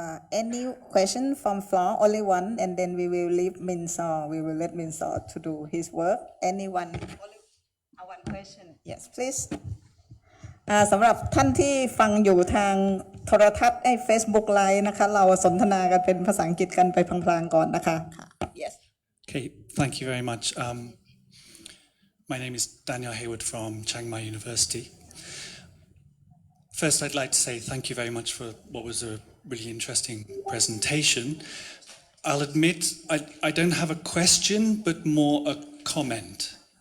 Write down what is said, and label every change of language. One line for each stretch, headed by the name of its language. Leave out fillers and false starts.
English: Any question from floor? Only one, and then we will leave Myint Zaw. We will let Myint Zaw to do his work. Anyone? Only one question. Yes, please.
Thai: สำหรับท่านที่ฟังอยู่ทางโทรทัศน์Facebook Live นะคะเราสนทนากันเป็นภาษาอังกฤษกันไปพลางๆก่อนนะคะ
English: Yes. Okay, thank you very much. My name is Daniel Hayward from Chiang Mai University. First, I'd like to say thank you very much for what was a really interesting presentation. I'll admit I don't have a question, but more a comment.